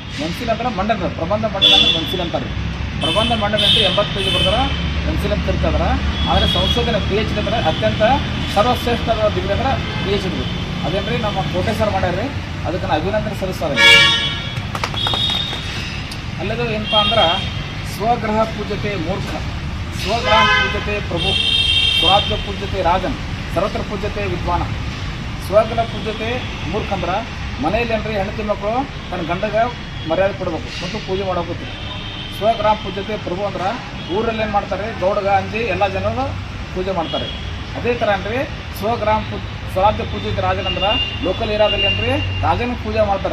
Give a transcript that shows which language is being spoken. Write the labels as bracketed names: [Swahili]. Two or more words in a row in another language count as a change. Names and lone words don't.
[Kannada] ಎನ್ಸಿಲ್ ಅಂದ್ರೆ ಮಂಡನೆ, ಪ್ರಬಂಧ ಮಂಡನೆ ಅಂದ್ರೆ ಎನ್ಸಿಲ್ ಅಂತಾರೆ. ಪ್ರಬಂಧ ಮಂಡನೆ ಅಂತ 80 ಪೇಜ್ ಬರ್ತಾರೆ, ಎನ್ಸಿಲ್ ಅಂತ ಕರಿತಾರೆ. ಆದರೆ ಸಂಶೋಧನೆ PhD ಅಂದ್ರೆ ಅತ್ಯಂತ ಸರ್ವಶ್ರೇಷ್ಠ ಡಿಗ್ರಿ ಅಂದ್ರೆ PhD. ಅದೇನ್ರಿ ನಮ್ಮ ಕೋಟೆ ಸರ್ ಮಾಡ್ಯಾರ್ರಿ, ಅದಕ್ಕೆ ನಾವು ಅಭಿನಂದನೆ ಸಲ್ಲಿಸ್ತಾರೆ. ಅಲ್ಲದು ಏನಪ್ಪ ಅಂದ್ರೆ [Sanskrit] ಸ್ವಗ್ರಹ ಪೂಜ್ಯತೆ ಮೂರ್ಖ, ಸ್ವಗ್ರಹ ಪೂಜ್ಯತೆ ಪ್ರಭು, ಸ್ವರಾಜ್ಯ ಪೂಜ್ಯತೆ ರಾಜನ್, ಸರ್ವತ್ರ ಪೂಜ್ಯತೆ ವಿದ್ವಾನ. ಸ್ವಗ್ರಹ ಪೂಜ್ಯತೆ ಮೂರ್ಖ [Kannada] ಅಂದ್ರೆ ಮನೆಯಲ್ಲಿ ಏನ್ರಿ ಹೆಂಡತಿ ಮಕ್ಕಳು ತನ್ನ ಗಂಡಗೆ ಮರ್ಯಾದೆ ಕೊಡಬೇಕು ಮತ್ತು ಪೂಜೆ ಮಾಡೋಕೆ. [Sanskrit] ಸ್ವಗ್ರಾಮ ಪೂಜ್ಯತೆ ಪ್ರಭು [Kannada] ಅಂದ್ರೆ ಊರಲ್ಲಿ ಏನು ಮಾಡ್ತಾರೆ, ಗೌಡಗ ಅಂಜಿ ಎಲ್ಲ ಜನರು ಪೂಜೆ ಮಾಡ್ತಾರೆ. ಅದೇ ಥರ ಏನ್ರಿ [Sanskrit] ಸ್ವರಾಜ್ಯ ಪೂಜಿತ ರಾಜನ್ [Kannada] ಅಂದ್ರೆ ಲೋಕಲ್ ಏರಿಯಾದಲ್ಲಿ ಏನ್ರಿ ರಾಜನ ಪೂಜೆ ಮಾಡ್ತಾರೆ.